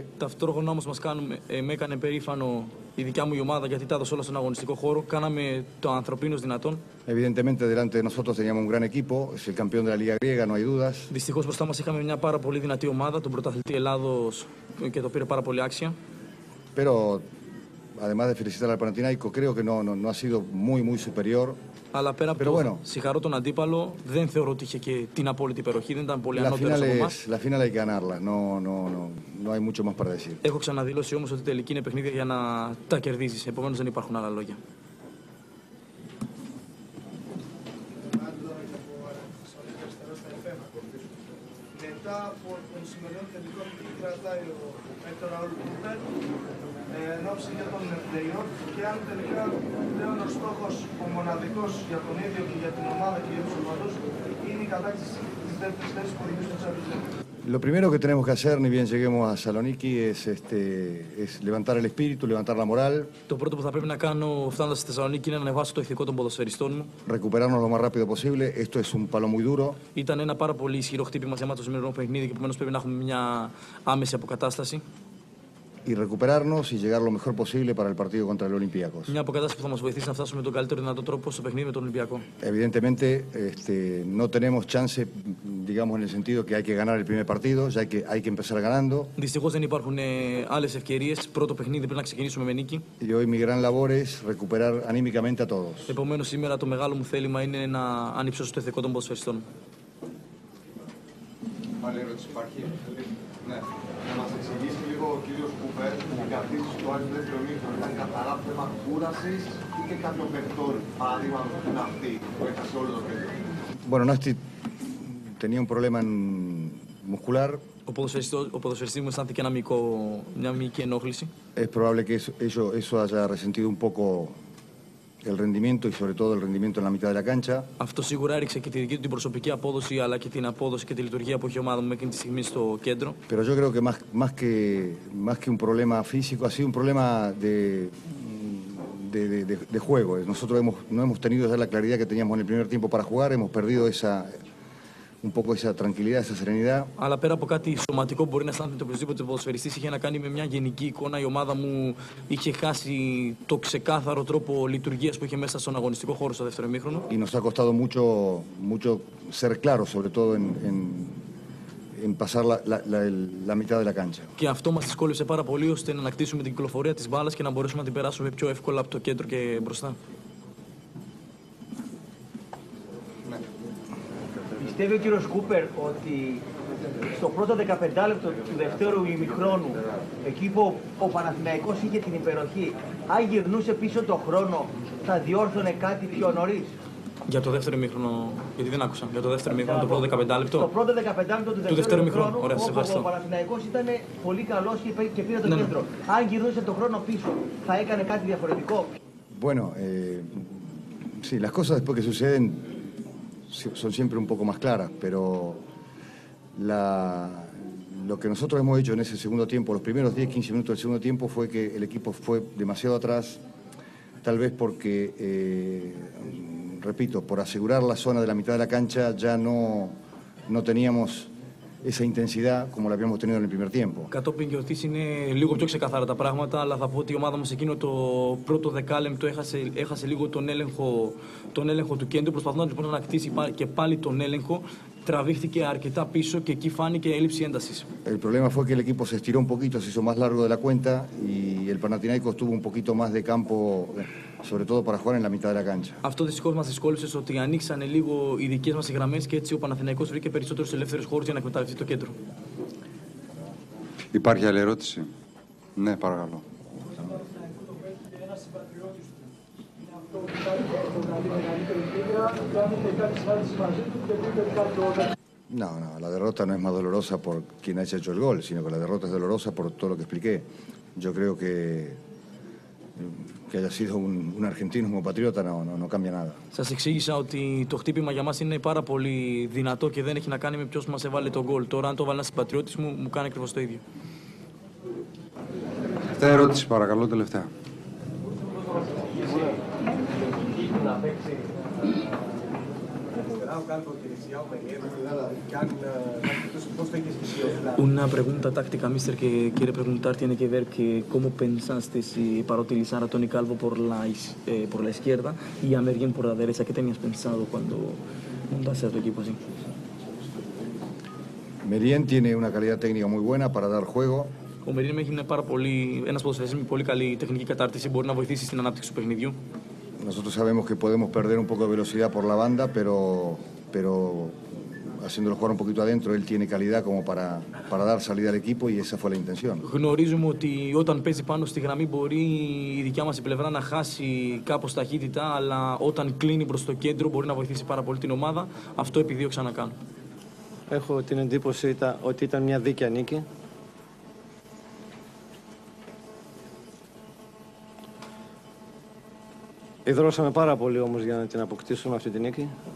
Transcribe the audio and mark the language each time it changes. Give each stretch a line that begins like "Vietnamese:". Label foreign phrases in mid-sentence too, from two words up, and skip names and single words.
Greek: Ταυτόχρονα όμως με έκανε περήφανο η δικιά μου η ομάδα γιατί τα έδωσε όλα στον αγωνιστικό χώρο. Κάναμε το ανθρωπίνος δυνατόν.
Spanish: Evidentemente delante de nosotros teníamos un gran equipo, es el campeón de la Liga Griega, no hay dudas.
Greek: Δυστυχώς μπροστά μας είχαμε μια πάρα πολύ δυνατή ομάδα, τον πρωταθλητή Ελλάδος, και το πήρε πάρα πολύ άξια.
Spanish: Pero además de felicitar al Panathinaikos, creo que no ha sido muy superior.
Greek: Αλλά πέρα από το συγχαρώ τον αντίπαλο, δεν θεωρώ ότι είχε και την απόλυτη υπεροχή, δεν ήταν πολύ ανώτερος από εμάς.
Spanish: La final hay que ganarla, no hay mucho más para decir.
Greek: Έχω ξαναδηλώσει όμως ότι τελική είναι παιχνίδια για να τα κερδίζεις, επομένως δεν υπάρχουν άλλα λόγια. Μετά από τον σημερινό τελικό που κρατάει ο Έκτορ Ραουλ Κούπερ, εν ώψη για τον play-off και αν τελικά πλέον ο στόχος ο μοναδικός για τον ίδιο και για την ομάδα και για τους οπαδούς είναι η κατάκτηση της δεύτερης θέσης που οδηγεί στο Champions League.
Spanish: Lo primero que tenemos que hacer, ni bien lleguemos a Saloniki, es levantar el espíritu, levantar la moral.
Greek: Το πρώτο που θα πρέπει να κάνω φτάνοντας στη Θεσσαλονίκη είναι να ανεβάσω το ηθικό των ποδοσφαιριστών μου.
Spanish: Recuperarnos lo más rápido posible. Esto es un palo muy duro.
Greek: Ήταν ένα πάρα πολύ ισχυρό χτύπημα για μας το σημερινό παιχνίδι και επομένως πρέπει να έχουμε μια άμεση αποκατάσταση.
Spanish: Y recuperarnos y llegar lo mejor posible para el partido contra el Olympiacos.
Greek: Μια αποκατάσταση που θα μας βοηθήσει να φτάσουμε με τον καλύτερο δυνατό τρόπο στο παιχνίδι με τον Ολυμπιακό.
Spanish: Evidentemente, no tenemos chance digamos en el sentido que hay que ganar el primer partido, ya hay que empezar ganando.
Greek: Δυστυχώς δεν υπάρχουν άλλες ευκαιρίες. Πρώτο παιχνίδι πρέπει να ξεκινήσουμε με νίκη.
Spanish: Y hoy mi gran labor es recuperar anímicamente a todos.
Greek: Επομένως, σήμερα το μεγάλο μου θέλημα είναι να ανυψώσω το ηθικό των ποδοσφαιριστών. Άλλη ερώτηση υπάρχει? Ναι. Να μας εξηγήσει λίγο ο κύριος Κούπερ, οι κρατήσεις του Άρη δεύτερο ημίχρονο ήταν καθαρά θέμα κούρασης ή και κάποιο παιχτόρ, παραδείγματος που είναι αυτή, που έχασε όλο το κέντρο?
Spanish: Bueno, Nasti tenía un problema muscular.
Greek: Ο ποδοσφαιριστής μου αισθάνθηκε μια μυϊκή ενόχληση.
Spanish: Es probable que eso haya resentido un poco el rendimiento y sobre todo el rendimiento en la mitad de la cancha.
Greek: Αυτό σίγουρα έριξε και τη δική του την προσωπική απόδοση αλλά και την απόδοση και τη λειτουργία που έχει η ομάδα μου εκείνη τη στιγμή στο κέντρο.
Spanish: Pero yo creo que más que un problema físico ha sido un problema de juego. Nosotros no hemos tenido ya la claridad que teníamos en el primer tiempo para jugar, hemos perdido un poco esa tranquilidad, esa serenidad.
Greek: Αλλά πέρα από κάτι σωματικό που μπορεί να αισθάνεται οποιοδήποτε ποδοσφαιριστής, είχε να κάνει με μια γενική εικόνα. Η ομάδα μου είχε χάσει το ξεκάθαρο τρόπο λειτουργίας που είχε μέσα στον αγωνιστικό χώρο στο δεύτερο ημίχρονο.
Spanish: Y nos ha costado mucho ser claros, sobre todo en pasar la mitad de la cancha.
Greek: Και αυτό μας δυσκόλεψε πάρα πολύ ώστε να ανακτήσουμε την κυκλοφορία της μπάλας και να μπορέσουμε να την περάσουμε πιο εύκολα από το κέντρο και μπροστά. Πιστεύει ο κύριος Κούπερ ότι στο πρώτο 15 λεπτό του δεύτερου ημιχρόνου, εκεί που ο Παναθηναϊκός είχε την υπεροχή, αν γυρνούσε πίσω το χρόνο, θα διόρθωνε κάτι πιο νωρίς? Για το δεύτερο ημίχρονο, γιατί δεν άκουσα. Για το δεύτερο ημίχρονο, το πρώτο 15 λεπτό. Το πρώτο 15 λεπτό του δεύτερου ημιχρόνου, ο Παναθηναϊκός ήταν πολύ καλός και πήρε το κέντρο. Αν γυρνούσε το χρόνο πίσω, θα έκανε κάτι διαφορετικό?
Spanish: Bueno, sí, las cosas después que suceden son siempre un poco más claras, pero lo que nosotros hemos hecho en ese segundo tiempo, los primeros 10-15 minutos del segundo tiempo, fue que el equipo fue demasiado atrás, tal vez porque, repito, por asegurar la zona de la mitad de la cancha ya no teníamos esa intensidad como la habíamos tenido en el primer tiempo.
Greek: Κατόπιν γιορτής είναι λίγο πιο ξεκαθάρα τα πράγματα, αλλά θα πω ότι η ομάδα μας εκείνο το πρώτο δεκάλεπτο έχασε λίγο τον έλεγχο του κέντρου, προσπαθώντας λοιπόν να ανακτήσει και πάλι τον έλεγχο. Τραβήχθηκε αρκετά πίσω και εκεί φάνηκε έλλειψη έντασης.
Spanish: El problema fue que el equipo se estiró un poquito, se hizo más largo de la cuenta y el Panathinaikos tuvo un poquito más de campo, sobre todo para jugar en la mitad de la cancha.
Greek: Αυτό δυστυχώς μας δυσκόλεψε ότι ανοίξανε λίγο οι δικές μας γραμμές και έτσι ο Παναθηναϊκός βρήκε περισσότερους ελεύθερους χώρους για να εκμεταλλευτεί το κέντρο. Υπάρχει άλλη ερώτηση? Ναι, παρακαλώ.
Spanish: No, la derrota no es más dolorosa por quien haya hecho el gol, sino que la derrota es dolorosa por todo lo que expliqué. Yo creo que haya sido un argentino como patriota no cambia nada.
Greek: Σας εξήγησα ότι το χτύπημα για μας είναι πάρα πολύ δυνατό και δεν έχει να κάνει με ποιος μας έβαλε τον γκολ. Τώρα αν το βάλει ένας συμπατριώτης μου κάνει ακριβώς το ίδιο. Τελευταία ερώτηση, παρακαλώ, τελευταία.
Spanish: Una pregunta táctica, mister, que quiere preguntar tiene que ver que cómo pensaste para utilizar a Tony Calvo por la izquierda y a Merien por la derecha. ¿Qué tenías pensado cuando montaste a tu equipo así? Merien tiene una calidad técnica muy buena para dar juego.
Greek: Ο Merien είναι ένας ποδοσφαιριστής με πολύ καλή τεχνική κατάρτιση, μπορεί να βοηθήσει στην ανάπτυξη του παιχνιδιού.
Spanish: Nosotros sabemos que podemos perder un poco de velocidad por la banda, pero haciéndolo jugar un poquito adentro, él tiene calidad como para dar salida al equipo y esa fue la intención.
Greek: Γνωρίζουμε ότι όταν παίζει πάνω στη γραμμή μπορεί η δικιά μας η πλευρά να χάσει κάπως ταχύτητα, αλλά όταν κλείνει προς το κέντρο μπορεί να βοηθήσει πάρα πολύ την ομάδα. Αυτό επιδίωξα να κάνω. Έχω την εντύπωση ότι ήταν μια δίκαια νίκη. Ιδρώσαμε πάρα πολύ όμως για να την αποκτήσουμε αυτή τη νίκη.